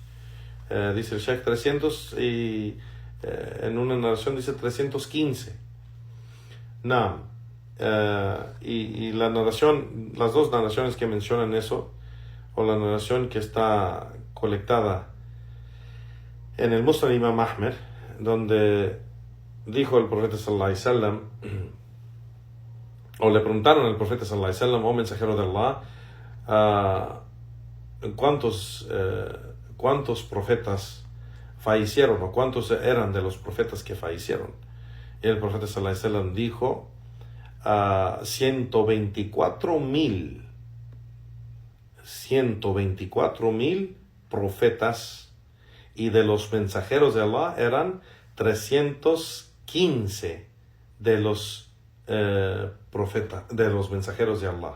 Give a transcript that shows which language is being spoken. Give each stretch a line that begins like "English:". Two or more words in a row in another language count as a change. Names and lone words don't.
Spanish: Dice el Sheikh 300 y en una narración dice 315. Y la narración, las dos narraciones que mencionan eso, o la narración que está colectada en el Musnad Imam Ahmed, donde dijo el profeta
Arabic: صلى الله عليه وسلم,
Spanish: o le preguntaron al profeta
Arabic: صلى الله عليه وسلم,
Spanish: oh mensajero de Allah, ¿cuántos profetas fallecieron, o cuántos eran de los profetas que fallecieron? Y el profeta
Arabic: صلى الله عليه وسلم
Spanish: dijo 124,000 profetas, y de los mensajeros de Allah eran 315 de los profetas, de los mensajeros de Allah.